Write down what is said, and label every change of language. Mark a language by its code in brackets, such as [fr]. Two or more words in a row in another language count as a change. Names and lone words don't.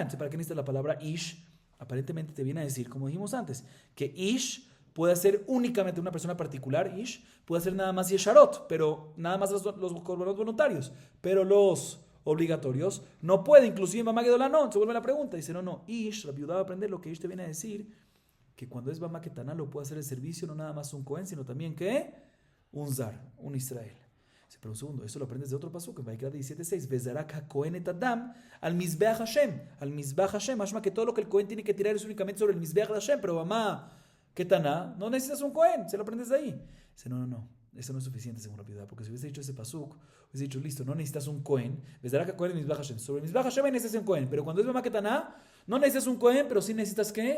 [es] Entonces, ¿para qué necesitas la palabra Ish? Aparentemente te viene a decir, como dijimos antes, que Ish puede hacer únicamente una persona particular, Ish, puede hacer nada más Yesharot, pero nada más los korbanot voluntarios, pero los obligatorios no puede, inclusive en [he] במה גדולה [es] no. Se vuelve la pregunta, dice, no, Ish, la viuda va a aprender lo que Ish te viene a decir, que cuando es [he] במה קטנה [es] lo puede hacer el servicio, no nada más un Cohen, sino también que un Zar, un Israel. Dice, pero un segundo, eso lo aprendes de otro pasuk, en Vaikra 17:6, [he] וזרק הכהן את הדם על מזבח ה, [es] más que todo lo que el Cohen tiene que tirar es únicamente sobre el [he] מזבח ה, [es] pero [he] במה קטנה, [es] no necesitas un Cohen, se lo aprendes de ahí. Dice, no, eso no es suficiente según la piedad, porque si hubiese dicho ese pasuk, hubiese dicho, listo, no necesitas un Cohen, [he] וזרק הכהן אל מזבח ה, [es] sobre el [he] מזבח ה [es] necesitas un Cohen, pero cuando es [he] במה קטנה, [es] no necesitas un Cohen, pero sí necesitas, ¿qué?